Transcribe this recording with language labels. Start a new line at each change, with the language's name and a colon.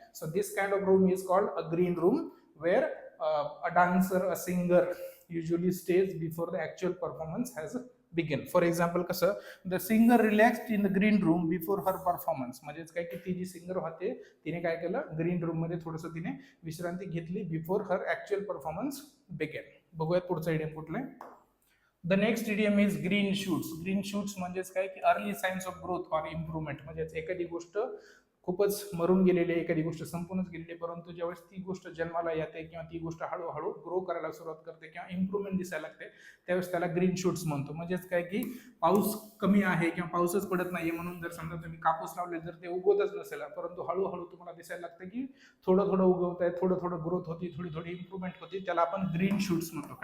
English: So this kind of room is called a green room where a dancer, a singer usually stays before the actual performance has begin. For example कसं, the singer relaxed in the green room before her performance.
Marathi: म्हणजेच काय की ती जी singer होते तिने काय केलं, green room मध्ये थोडंसं तिने विश्रांती घेतली
English: Before her actual performance begin.
Marathi: बघूयात पुढचं इडियम कुठलं आहे.
English: The next idiom is green shoots. Green shoots म्हणजेच काय की early signs of growth or improvement.
Marathi: म्हणजेच एखादी गोष्ट खूपच मरून गेलेली आहे, एखादी गोष्ट संपूनच गेलेली आहे, परंतु ज्यावेळेस ती गोष्ट जन्माला येते किंवा ती गोष्ट हळूहळू ग्रो करायला सुरुवात करते किंवा इम्प्रुव्हमेंट दिसायला लागते, त्यावेळेस त्याला ग्रीन शूट्स म्हणतो. म्हणजेच काय की पाऊस कमी आहे किंवा पाऊसच पडत नाहीये म्हणून जर समजा तुम्ही कापूस लावले जर ते उगवतच नसेल, परंतु हळूहळू तुम्हाला दिसायला लागतं की थोडं थोडं उगवत आहे, थोडं थोडं ग्रोथ होती, थोडी थोडी इम्प्रुव्हमेंट होती, त्याला आपण ग्रीन शूट्स म्हणतो.